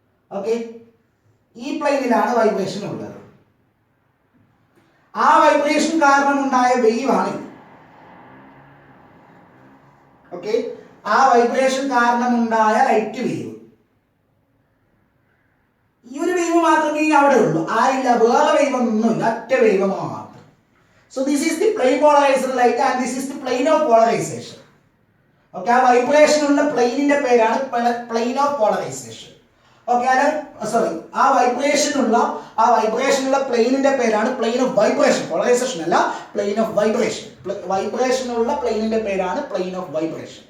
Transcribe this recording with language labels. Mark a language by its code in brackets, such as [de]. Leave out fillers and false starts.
[ml] Okay, ഈ പ്ലെയിനിലാണ് vibration ഉള്ളത്. ആ വൈബ്രേഷൻ കാരണം ഉണ്ടായ വേവ് ആണ്. ഓക്കെ, ആ വൈബ്രേഷൻ കാരണം ഉണ്ടായ ലൈറ്റ് വേവ്. ഈ ഒരു വേവ് മാത്രമേ അവിടെ ഉള്ളൂ, ആയില്ല, വേറെ വേവ് ഒന്നുമില്ല, ഒറ്റ വേവ് മാത്രം. [en] So this is the plane polarized light and this is the plane of polarization. [ml] Okay, ആ വൈബ്രേഷൻ ഉള്ള പ്ലെയിനിന്റെ പേരാണ് plain of polarisation. Okay, sorry, ആ വൈബ്രേഷൻ ഉള്ള പ്ലെയിനിന്റെ പേരാണ് പ്ലെയിൻ ഓഫ് വൈബ്രേഷൻ. പോളറൈസേഷൻ അല്ല, പ്ലെയിൻ ഓഫ് വൈബ്രേഷൻ. വൈബ്രേഷൻ ഉള്ള പ്ലെയിനിന്റെ പേരാണ് പ്ലെയിൻ ഓഫ് വൈബ്രേഷൻ.